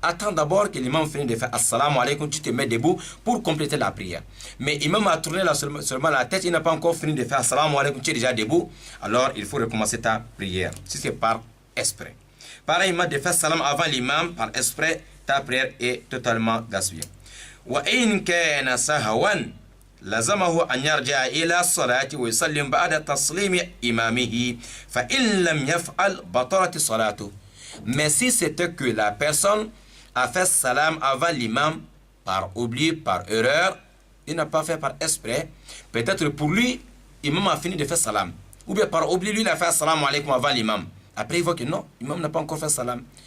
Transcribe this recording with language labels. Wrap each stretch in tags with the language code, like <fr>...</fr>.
<fr>Attends d'abord que l'imam finisse de faire assalamu alaikum, tu te mets debout pour compléter la prière. Mais l'imam a tourné seulement la tête, il n'a pas encore fini de faire assalamu alaikum, tu es déjà debout, alors il faut recommencer ta prière, si c'est par esprit. Pareillement, de faire salam avant l'imam par esprit, ta prière est totalement gaspillée.</fr> <ar>Wa in kana sahwan لزمه أن يرجع إلى الصلاة ويسلم بعد تسليم إمامه فإن لم يفعل بطلت صلاته.</ar> <fr>Mais si c'était que la personne a fait salam avant l'imam par oubli, par erreur, il n'a pas fait par esprit, peut-être pour lui, l'imam a fini de faire salam. Ou bien par oubli, lui, il a fait salam alaikum avant l'imam. Après, il voit que non, l'imam n'a pas encore fait salam.</fr>